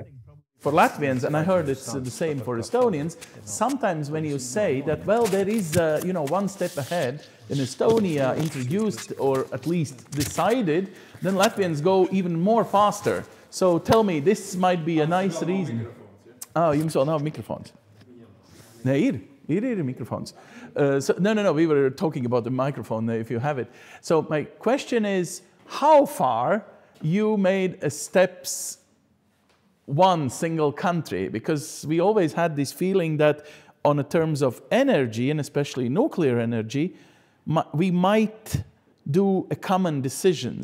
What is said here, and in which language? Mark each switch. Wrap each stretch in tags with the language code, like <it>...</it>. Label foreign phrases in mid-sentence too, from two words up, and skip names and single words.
<en>For Latvians, and I heard it's the same for Estonians, sometimes when you say that, well, there is, one step ahead in Estonia introduced or at least decided, then Latvians go even more faster. So tell me, this might be a nice reason.</en> <lv>Oh, jums vēl nav mikrofons. Ne, ir microphones.</lv> <en>No, we were talking about the microphone if you have it. So my question is, how far you made steps one single country, because we always had this feeling that on the terms of energy, and especially nuclear energy, we might do a common decision.</en>